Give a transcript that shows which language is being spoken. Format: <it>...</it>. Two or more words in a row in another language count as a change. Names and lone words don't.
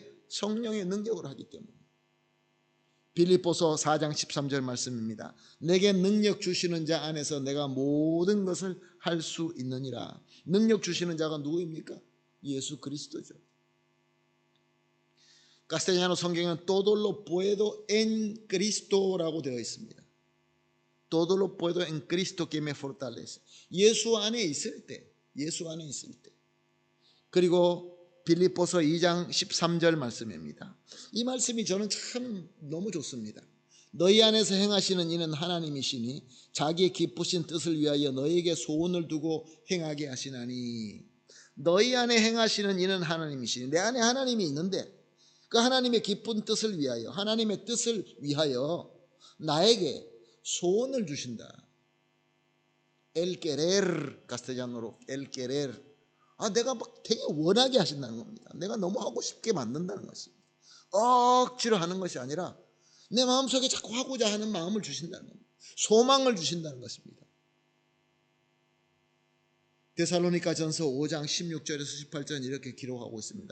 <ko>성령의 능력으로 하기 때문에. 빌립보서 4장 13절 말씀입니다. 내게 능력 주시는 자 안에서 내가 모든 것을 할 수 있느니라. 능력 주시는 자가 누구입니까? 예수 그리스도죠. 카스텔리아노 성경은</ko> <es>todo lo puedo en Cristo</es> <ko>라고 되어 있습니다.</ko> <es>todo lo puedo en Cristo que me fortalece.</es> <ko>예수 안에 있을 때. 그리고 빌립보서 2장 13절 말씀입니다. 이 말씀이 저는 참 너무 좋습니다. 너희 안에서 행하시는 이는 하나님이시니 자기의 기쁘신 뜻을 위하여 너희에게 소원을 두고 행하게 하시나니. 너희 안에 행하시는 이는 하나님이시니, 내 안에 하나님이 있는데 그 하나님의 기쁜 뜻을 위하여, 하나님의 뜻을 위하여 나에게 소원을 주신다.</ko> <es>El querer, castellano로 el querer.</es> <ko>내가 막 되게 원하게 하신다는 겁니다. 내가 너무 하고 싶게 만든다는 것입니다. 억지로 하는 것이 아니라 내 마음속에 자꾸 하고자 하는 마음을 주신다는 겁니다. 소망을 주신다는 것입니다. 데살로니가전서 5장 16절에서 18절 이렇게 기록하고 있습니다.</ko>